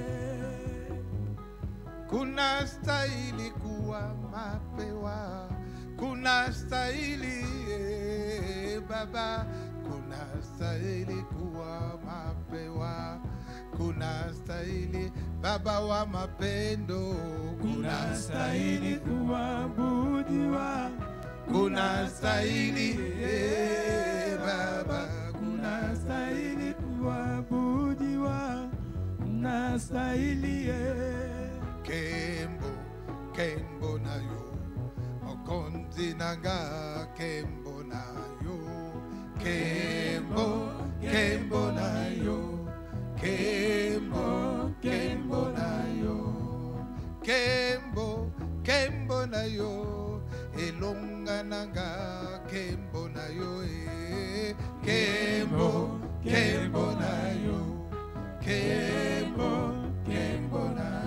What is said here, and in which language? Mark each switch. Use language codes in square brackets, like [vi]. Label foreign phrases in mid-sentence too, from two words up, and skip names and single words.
[sw] kunastahili kuwa mapewa, kunastahili Baba, kunastahili kuwa mapewa, kunastahili Baba wa mapendo, kunastahili kuabudiwa, kunastahili Baba, kunastahili kuabudiwa, kunastahili [ln] Kembo, Kembo na yo, Okonzi nanga Kembo na yo, Kembo, Kembo na yo, Kembo, Kembo na yo, Kembo, Kembo na yo, Elonga nanga Kembo na yo, Kembo, Kembo na yo, Kembo, Kembo na yo.